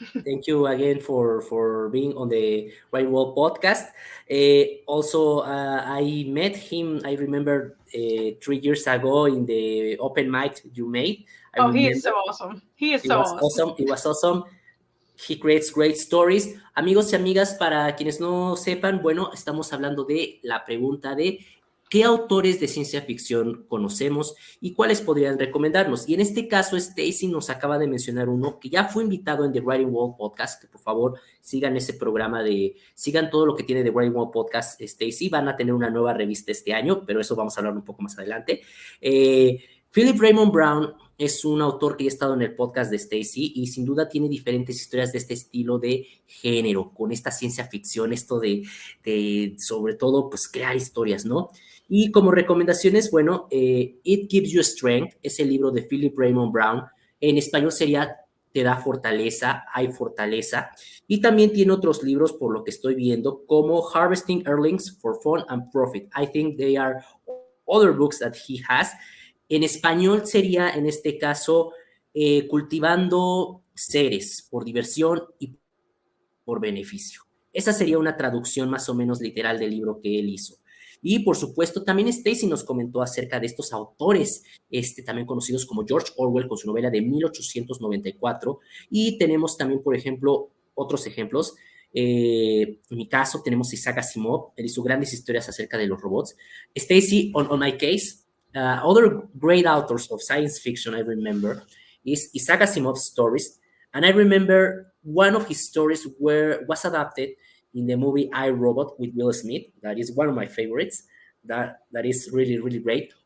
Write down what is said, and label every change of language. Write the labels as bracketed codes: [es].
[en] Thank you again for being on the Writing Wall podcast. Also, I met him, I remember 3 years ago in the open mic you made. He is so awesome. It was awesome. He creates great stories. [es] Amigos y amigas, para quienes no sepan, bueno, estamos hablando de la pregunta de ¿qué autores de ciencia ficción conocemos y cuáles podrían recomendarnos? Y en este caso, Stacy nos acaba de mencionar uno que ya fue invitado en The Writing Wall Podcast, que por favor sigan ese programa sigan todo lo que tiene The Writing Wall Podcast, Stacy. Van a tener una nueva revista este año, pero eso vamos a hablar un poco más adelante. Philip Raymond Brown es un autor que ya ha estado en el podcast de Stacy y sin duda tiene diferentes historias de este estilo de género, con esta ciencia ficción, esto de sobre todo, pues crear historias, ¿no? Y como recomendaciones, bueno, It Gives You Strength es el libro de Philip Raymond Brown. En español sería Te da fortaleza, hay fortaleza. Y también tiene otros libros, por lo que estoy viendo, como Harvesting Earlings for Fun and Profit. [en] I think they are other books that he has. [es] En español sería, en este caso, Cultivando seres por diversión y por beneficio. Esa sería una traducción más o menos literal del libro que él hizo. Y por supuesto, también Stacy nos comentó acerca de estos autores, también conocidos como George Orwell con su novela de 1894. Y tenemos también, por ejemplo, otros ejemplos. En mi caso, tenemos Isaac Asimov, él hizo grandes historias acerca de los robots. [en] Stacy, on my case, other great authors of science fiction I remember is Isaac Asimov's stories. And I remember one of his stories was adapted in the movie I, Robot with Will Smith. That is one of my favorites. That is really, really great.